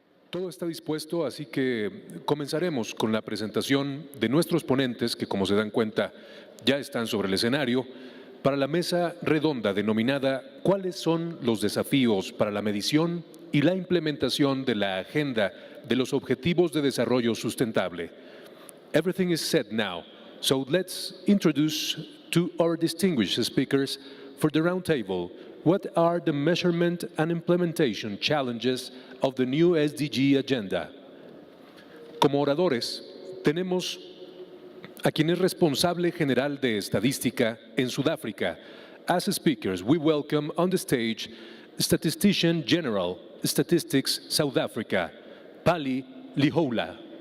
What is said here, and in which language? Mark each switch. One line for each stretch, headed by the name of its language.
Spanish: Todo está dispuesto, así que comenzaremos con la presentación de nuestros ponentes, que como se dan cuenta ya están sobre el escenario, para la mesa redonda denominada ¿Cuáles son los desafíos para la medición y la implementación de la Agenda de los Objetivos de Desarrollo Sustentable?
English: Everything is set now, so let's introduce to our distinguished speakers for the roundtable. What are the measurement and implementation challenges of the new SDG agenda?
Spanish: Como oradores, tenemos a quien es responsable general de estadística en Sudáfrica.
English: As speakers, we welcome on the stage Statistician General, Statistics South Africa, Pali Lihoula.